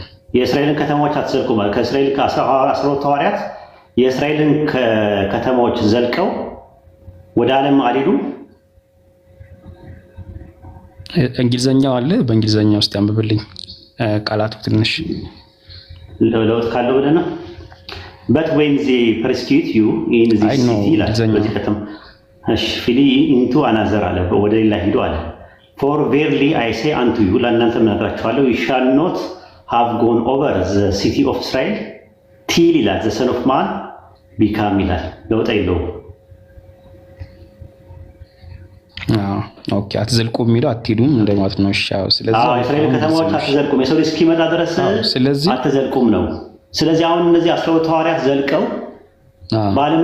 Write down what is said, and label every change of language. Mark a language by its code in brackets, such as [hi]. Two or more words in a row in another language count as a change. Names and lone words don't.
[am] የእስራኤልን ከተማዎች አትዘልቁም ማለት ከእስራኤል ከ12 ሐዋርያት የእስራኤልን ከተማዎች ዘልቀው ወደ ዓለም አልሄዱም። እንግሊዘኛው አለ፣ በእንግሊዘኛ ውስጥ ያንብብልኝ ቃላቱ ትንሽ ለውጥ ካለው ብለህ ነው። [en] but when they persecute you in this city [am] በዚህ ከተማ [en] flee into another [am] አለ፣ ወደ ሌላ ሂዱ አለ። [en] for verily I say unto you [am] ለእናንተ እነግራችኋለሁ [en] you shall not have gone over the city of Israel till [am] ይላል [en] the son of man become [am] ይላል። ለውጥ የለውም። ኦኬ፣ አትዘልቁም የሚለው አትሄዱም እንደማለት ነው። እሺ፣ ስለዚህ የእስራኤል ከተማዎች አትዘልቁም፣ የሰው ልጅ እስኪመጣ ድረስ አትዘልቁም ነው። ስለዚህ አሁን እነዚህ 12 ሐዋርያት ዘልቀው በዓለም